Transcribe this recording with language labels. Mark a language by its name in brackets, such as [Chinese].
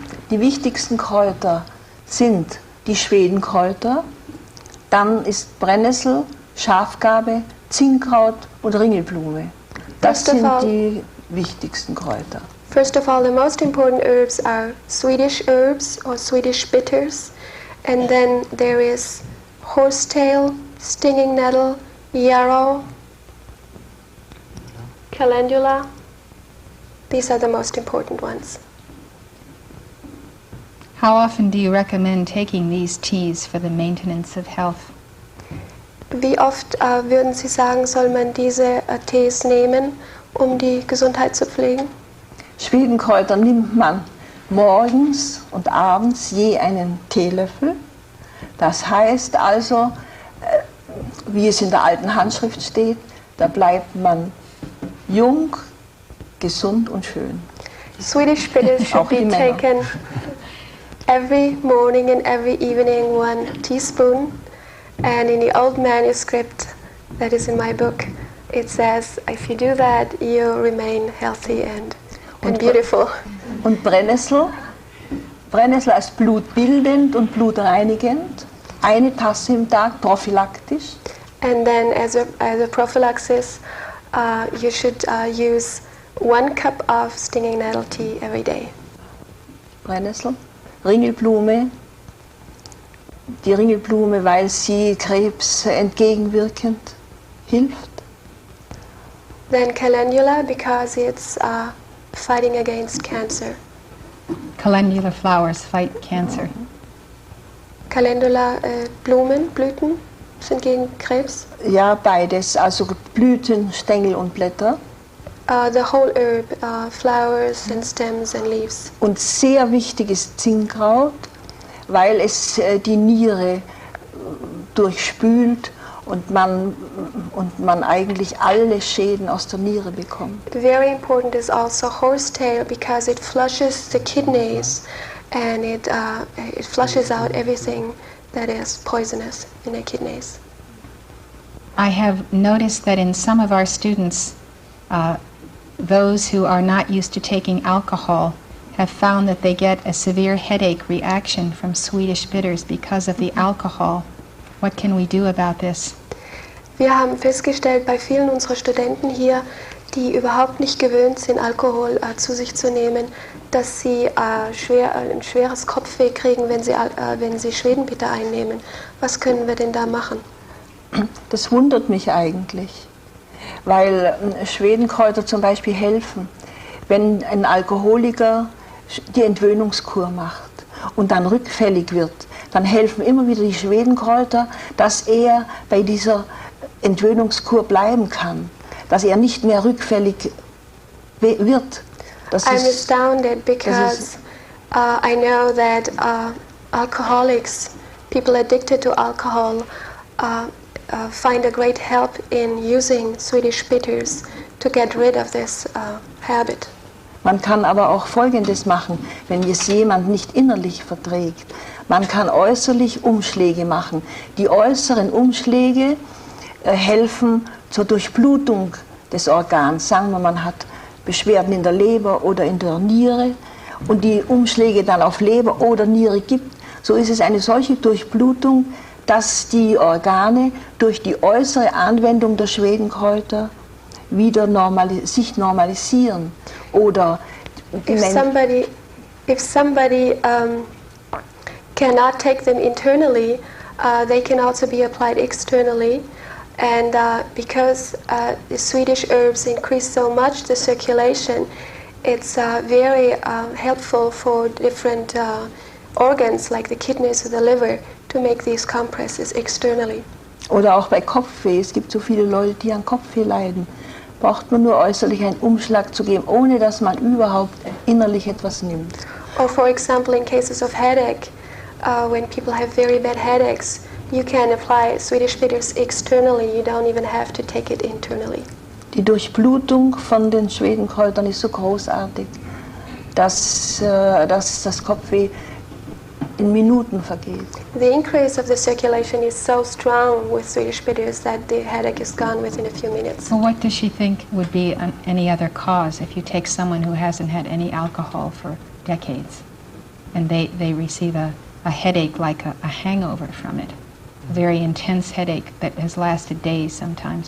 [German] Die wichtigsten Kräuter sind die Schwedenkräuter, dann ist Brennnessel, Schafgarbe, Zinnkraut und Ringelblume. Das sind die wichtigsten Kräuter. [English] First of all, the most important herbs are Swedish herbs or Swedish bitters, and then there is horsetail, stinging nettle, yarrow, calendula. These are the most important ones. How often do you recommend taking these teas for the maintenance of health? [German] Wie oft würden Sie sagen, soll man diese Tees nehmen, um die Gesundheit zu pflegen? Schwedenkräuter nimmt man morgens und abends je einen Teelöffel. Das heißt also, wie es in der alten Handschrift steht, da bleibt man jung, gesund und schön. [English] Swedish bitters should be taken every morning and every evening, 1 teaspoon. And in the old manuscript that is in my book, it says, if you do that, you remain healthy and beautiful. [German] Und Brennnessel als blutbildend und blutreinigend, 1 Tasse im Tag prophylaktisch. [English] And then as a prophylaxis, you should use 1 cup of stinging nettle tea every day. [German] Brennnessel, Ringelblume, die Ringelblume, weil sie Krebs entgegenwirkend hilft. [English] Then calendula, because it's fighting against cancer. Calendula flowers fight cancer. [German] Calendula, Blüten sind gegen Krebs? Ja, beides, also Blüten, Stängel und Blätter. [English] The whole herb, flowers and stems and leaves. [German] Und sehr wichtig ist Zinnkraut, weil es die Niere durchspült und man eigentlich alle Schäden aus der Niere bekommt. [English] Very important is also horsetail because it flushes the kidneys and it flushes out everything that is poisonous in the kidneys. I have noticed that in some of our students, those who are not used to taking alcohol have found that they get a severe headache reaction from Swedish bitters because of the alcohol. What can we do about this? [German] Wir haben festgestellt bei vielen unserer Studenten hier, die überhaupt nicht gewöhnt sind, Alkohol zu sich zu nehmen, dass sie ein schweres Kopfweh kriegen, wenn sie Schwedenbitter einnehmen. Was können wir denn da machen? Das wundert mich eigentlich, weil Schwedenkräuter zum Beispiel helfen, wenn ein Alkoholiker die Entwöhnungskur macht und dann rückfällig wird, dann helfen immer wieder die Schwedenkräuter, dass er bei dieser Entwöhnungskur bleiben kann, dass er nicht mehr rückfällig wird. [English] I'm astounded because I know that alcoholics, people addicted to alcohol, find a great help in using Swedish bitters to get rid of this habit. [German] Man kann aber auch Folgendes machen, wenn es jemand nicht innerlich verträgt. Man kann äußerlich Umschläge machen. Die äußeren Umschläge helfen zur Durchblutung des Organs. Sagen wir, man hat Beschwerden in der Leber oder in der Niere und die Umschläge dann auf Leber oder Niere gibt, so ist es eine solche Durchblutung, dass die Organe durch die äußere Anwendung der Schwedenkräuter wieder sich normalisieren. Oder [English] if somebody cannot take them internally, they can also be applied externally. And because the Swedish herbs increase so much the circulation, it's very helpful for different organs like the kidneys or the liver to make these compresses externally. [German] Oder auch bei Kopfweh. Es gibt so viele Leute, die an Kopfweh leiden. Braucht man nur äußerlich einen Umschlag zu geben, ohne dass man überhaupt innerlich etwas nimmt. [English] Or for example, in cases of headache, when people have very bad headaches, you can apply Swedish bitters externally. You don't even have to take it internally. [German] Die Durchblutung von den Schwedenkräutern ist so großartig, dass das Kopfweh in Minuten vergeht. [English] The increase of the circulation is so strong with Swedish bitters that the headache is gone within a few minutes. So what does she think would be any other cause if you take someone who hasn't had any alcohol for decades and they receive a headache like a hangover from it, a very intense headache that has lasted days sometimes?